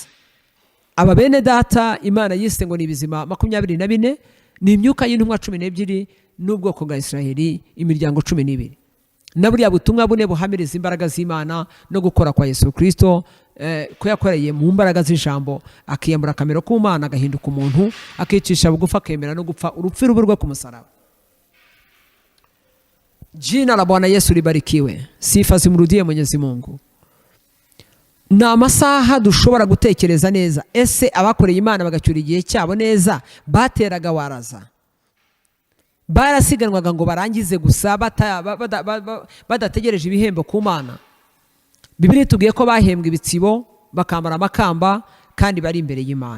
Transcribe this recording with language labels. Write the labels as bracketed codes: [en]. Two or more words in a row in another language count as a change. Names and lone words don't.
[rw] Aba bene data Imana yise ngo ni ibizima 24, ni imyuka y'intumwa 12 n'ubwoko bwa Isiraheli, imiryango 12. Na buriya butumwa bune buhamiriza imbaraga z'Imana no gukora kwa Yesu Kristo, ko yakoreye mu mbaraga z'ijambo, akiyambura akamero k'Imana, agahinduka umuntu, akicisha bugufi, akemera no gupfa urupfu rwe ku musaraba. [sw] Jina la Bwana Yesu libarikiwe. Sifa zimrudie Mwenyezi Mungu. [rw] Na amasaha dushobora gutekereza neza, ese abakoreye Imana bagacyura igihe cyabo neza bateraga waraza? Barasiganwaga ngo barangize gusa badategereje ibihembo ku Mana? Bibiliya itubwiye ko bahembwe ibitsibo, bakambara amakamba, kandi bari imbere y'Imana.